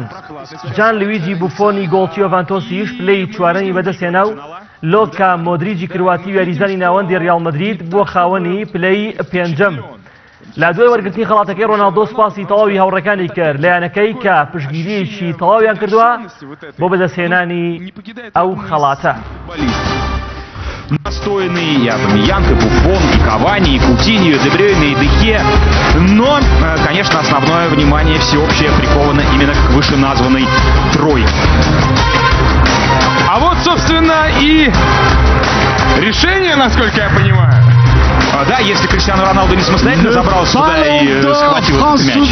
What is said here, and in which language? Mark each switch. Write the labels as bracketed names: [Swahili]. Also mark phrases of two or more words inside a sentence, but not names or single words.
[Central Kurdish] جان لویجی بوفۆنی گۆڵچی ئۆڤانتۆسیش پلەی چوارەمی بەدەستهێنا و لۆکا مۆدریجی کرواتی و یاریزانی ناوەندی ڕیاڵ مەدرید بووە خاوەنی پلەی پێنجەم. لە دوای وەرگرتنی خەڵاتەکەی ڕۆناڵدۆ سوپاسی تەواوی هاوڕەکانی کرد لە یانەکەی کە پشتگیریەکی تەواویان کردووە بۆ بەدەستهێنانی ئەو خەڵاتە. [Russian] Настойный и Абамеянг, и Буфон, и Кавани, и Кутиньо, и Де Брюйне, и Дехе. Но, конечно, основное внимание всеобщее приковано именно к вышеназванной тройке. А вот, собственно, и решение, насколько я понимаю. Да, если Криштиану Роналду не самостоятельно забрался туда и схватил этот мяч,